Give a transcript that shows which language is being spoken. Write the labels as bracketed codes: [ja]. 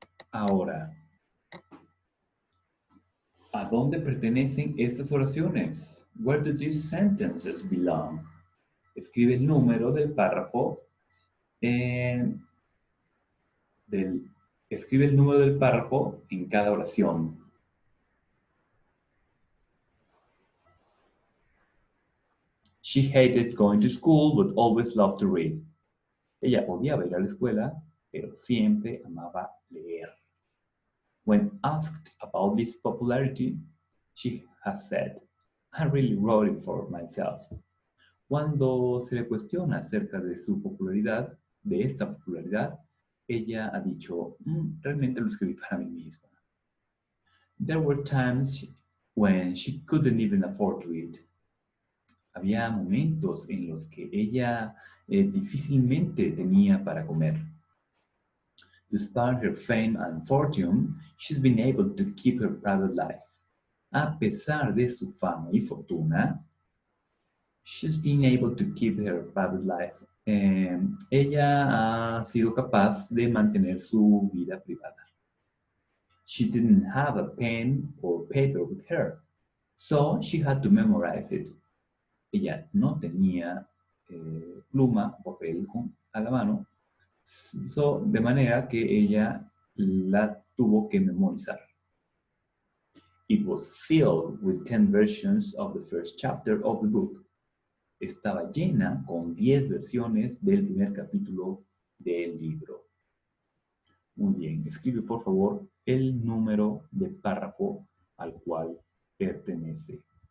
[es] Ahora, ¿a dónde pertenecen estas oraciones? [en] Where do these sentences belong? [es] Escribe el número del párrafo. eh, del- Escribe el número del párrafo en cada oración. [en] She hated going to school, but always loved to read. [es] Ella odiaba ir a la escuela, pero siempre amaba leer. [en] When asked about this popularity, she has said, I really wrote it for myself. [es] Cuando se le cuestiona acerca de su popularidad, de esta popularidad, ella ha dicho, realmente lo escribí para mí misma. [en] There were times when she couldn't even afford to eat. [es] Había momentos en los que ella difícilmente tenía para comer. [en] Despite her fame and fortune, she's been able to keep her private life. [es] A pesar de su fama y fortuna, [en] she's been able to keep her private life. [es] Ella ha sido capaz de mantener su vida privada. [en] She didn't have a pen or paper with her, so she had to memorize it. [es] Ella no tenía pluma o papel a la mano, de manera que ella la tuvo que memorizar. [en] It was filled with 10 versions of the first chapter of the book. [es] Estaba llena con 10 versiones del primer capítulo del libro. Muy bien, escribe por favor el número de párrafo al cual pertenece.